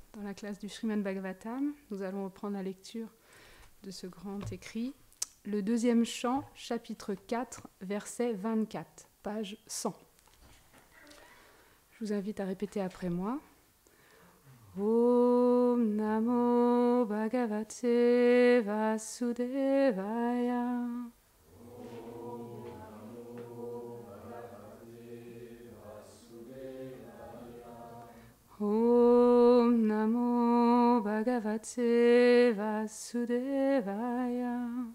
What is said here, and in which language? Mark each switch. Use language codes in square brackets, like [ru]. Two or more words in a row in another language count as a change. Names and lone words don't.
[fr] la classe du Srimad Bhagavatam. Nous allons reprendre la lecture de ce grand écrit. Le deuxième chant, chapitre 4, verset 24, page 100. Je vous invite à répéter après moi. [sa] Om Namo Bhagavate Vasudevaya. Om Namo Bhagavate Vasudevaya.